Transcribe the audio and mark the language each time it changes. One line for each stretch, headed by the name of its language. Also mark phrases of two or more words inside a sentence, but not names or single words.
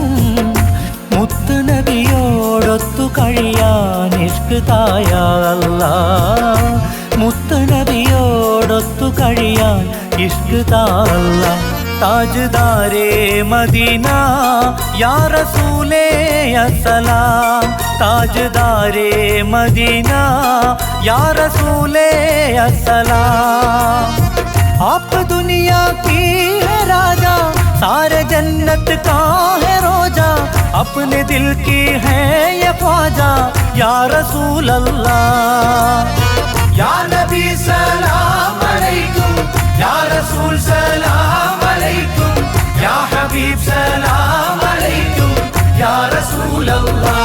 Malayalam: മുത്ത് നബിയോടൊത്തു കഴിയാൻ ഇഷ്ക് തായ അല്ലാഹ്, മുത്ത് നബിയോടൊത്തു കഴിയാൻ ഇഷ്ക് താ അല്ലാഹ്.
Urdu: تاجدارِ مدینہ یا رسولے السلام، تاجدارِ مدینہ یا رسولے السلام. آپ دنیا کی ہے راجا، سارے جنت کا ہے روضہ، اپنے دل کی ہے یہ خواجہ یا رسول اللہ.
Arabic: يا نبي سلام عليكم، يا رسول سلام عليكم، يا حبيب سلام عليكم، يا رسول الله.